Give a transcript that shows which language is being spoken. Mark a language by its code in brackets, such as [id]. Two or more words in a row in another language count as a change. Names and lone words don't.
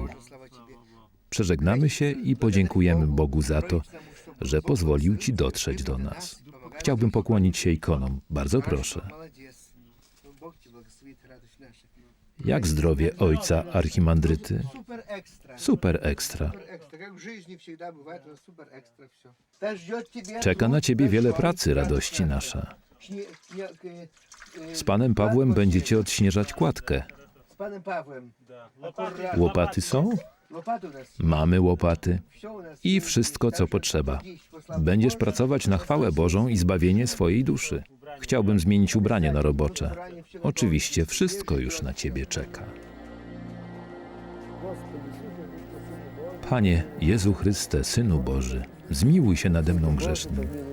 [pl] Przeżegnamy się i podziękujemy Bogu za to, że pozwolił Ci dotrzeć do nas. Chciałbym pokłonić się ikonom. Bardzo proszę. Jak zdrowie ojca archimandryty? Super ekstra. Super ekstra. Jak w życiu [ru] всегда бывает, но [pl] super ekstra все. Czeka na Ciebie wiele pracy, radości nasza. Z panem Pawłem będziecie odśnieżać kładkę. Z panem Pawłem. Łopaty są? Łopaty u nas. Mamy łopaty [ru] Все у нас. [pl] i wszystko, co potrzeba. Będziesz pracować na chwałę Bożą i zbawienie swojej duszy. Chciałbym zmienić ubranie na robocze. Oczywiście wszystko już na Ciebie czeka. Panie Jezu Chryste, Synu Boży, zmiłuj się nade mną grzesznym.